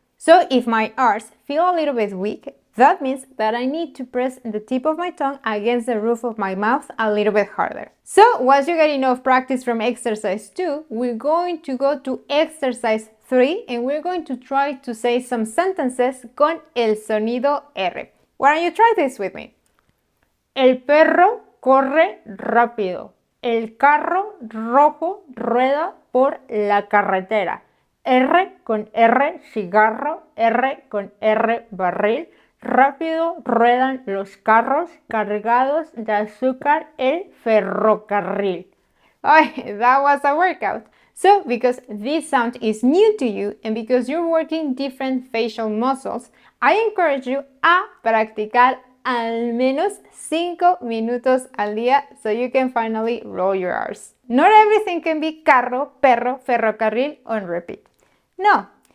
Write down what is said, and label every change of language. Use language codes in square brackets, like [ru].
[en] So if my R's feel a little bit weak, that means that I need to press the tip of my tongue against the roof of my mouth a little bit harder. So once you get enough practice from exercise 2, we're going to go to exercise 3 and we're going to try to say some sentences [es] con el sonido R. [en] Why don't you try this with me? [es] El perro corre rápido. El carro rojo rueda por la carretera. R con R cigarro, R con R barril. Rápido ruedan los carros cargados de azúcar el ferrocarril. [en] Oh, that was a workout. So, because this sound is new to you and because you're working different facial muscles, I encourage you [es] a practicar al menos 5 minutos al día [en] so you can finally roll your R's. Not everything can be carro, perro, ferrocarril on repeat. No.